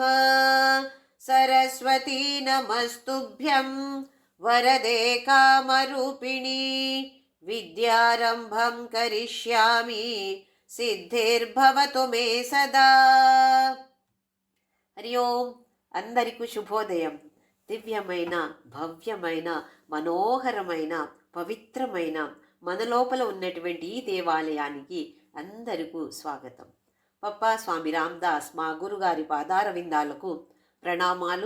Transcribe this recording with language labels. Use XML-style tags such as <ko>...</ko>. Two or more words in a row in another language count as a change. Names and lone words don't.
<sa>सरस्वती नमस्तुभ्यं वरदे कामरूपिणी विद्यारम्भं करिष्यामि सिद्धिर्भवतु मे सदा। हरि ओं</sa> <te>అందరికీ శుభోదయం. దివ్యమైన భవ్యమైన మనోహరమైన పవిత్రమైన మన లోపల ఉన్నటువంటి ఈ దేవాలయానికి అందరికీ స్వాగతం. పప్పా స్వామి రామ్దాస్ మా గురుగారి పాదార విందాలకు ప్రణామాలు.</te>